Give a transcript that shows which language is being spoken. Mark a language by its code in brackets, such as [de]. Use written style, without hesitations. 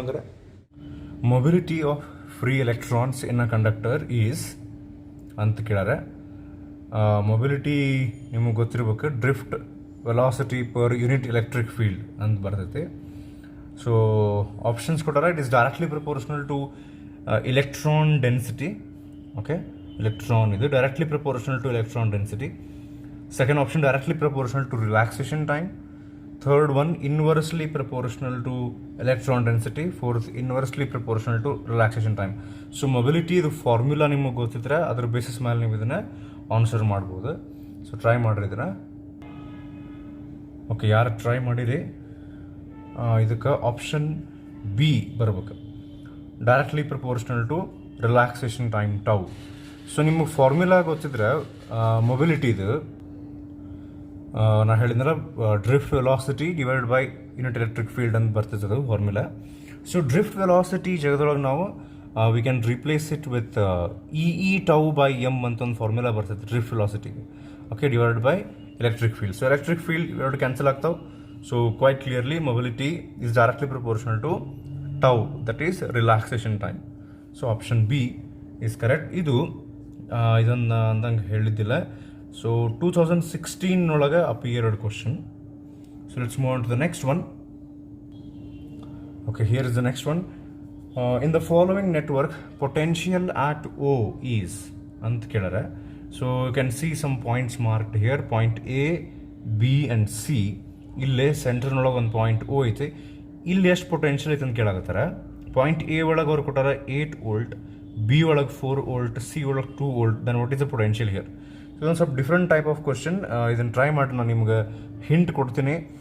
[en] ಅಂದರೆ mobility of free electrons in a conductor is ಅಂತ ಕೇಳಾರೆ. [kn] Mobility ನಿಮಗೆ ಗೊತ್ತಿರ್ಬೇಕು, drift velocity per unit electric field ಅಂತ ಬರ್ತೈತಿ. [en] So options ಕೊಟ್ಟಾರೆ. It is directly proportional to electron density. Okay, electron is directly proportional to electron density. Second option, directly proportional to relaxation time. Third one, inversely proportional to electron density. Fourth, inversely proportional to relaxation time. [kn] So mobility ಇದು formula ನಿಮಗೆ ಗೊತ್ತಿದ್ರೆ ಅದ್ರ basis ಮೇಲೆ ನೀವು ಇದನ್ನು answer ಮಾಡ್ಬೋದು. So try ಮಾಡಿರಿ ಇದನ್ನು. ಓಕೆ, ಯಾರು ಟ್ರೈ ಮಾಡಿರಿ ಇದಕ್ಕೆ ಆಪ್ಷನ್ ಬಿ ಬರ್ಬೇಕು, [en] Directly proportional to relaxation time tau. [kn] So ನಿಮಗೆ ಫಾರ್ಮುಲಾ ಗೊತ್ತಿದ್ರೆ ಮೊಬಿಲಿಟಿದು ನಾನು ಹೇಳಿದ್ರೆ drift velocity divide by unit electric field ಅಂತ ಬರ್ತದೆ ಫಾರ್ಮುಲಾ. ಸೊ ಡ್ರಿಫ್ಟ್ ವೆಲಾಸಿಟಿ ಜಗದೊಳಗೆ ನಾವು [en] we can replace it with E tau by M [kn] ಅಂತ ಒಂದು ಫಾರ್ಮುಲಾ ಬರ್ತದೆ drift ವೆಲಾಸಿಟಿಗೆ. Okay, divide by electric field. So electric field ಇವೆರಡು ಕ್ಯಾನ್ಸಲ್ ಆಗ್ತಾವೆ. [en] So quite clearly mobility is directly proportional to tau, that is relaxation time. So option B is correct. [kn] ಇದನ್ನು ಅಂದಂಗೆ ಹೇಳಿದ್ದಿಲ್ಲ. So 2016 ಒಳಗೆ appeared question. [en] So let's move on to the next one. Okay, here is the next one. In the following network, potential at O is [kn] ant kelare. [en] So you can see some points marked here. Point A, B and C. Ille center nolaga one point O ಐತೆ. [kn] ಇಲ್ಲಿ ಎಷ್ಟು potential ಐತೆ ಅಂತ ಕೇಳಾಕತ್ತಾರ. Point A ಒಳಗೆ ಅವ್ರು ಕೊಟ್ಟಾರ 8 volt, B ಒಳಗೆ 4 volt, C ಒಳಗೆ 2 volt. [en] Then what is the potential here? [kn] So ಇದೊಂದು ಸ್ವಲ್ಪ ಡಿಫ್ರೆಂಟ್ ಟೈಪ್ ಆಫ್ ಕ್ವಶನ್. ಇದನ್ನು ಟ್ರೈ ಮಾಡಿ ನಾನು ನಿಮ್ಗೆ ಹಿಂಟ್ ಕೊಡ್ತೀನಿ.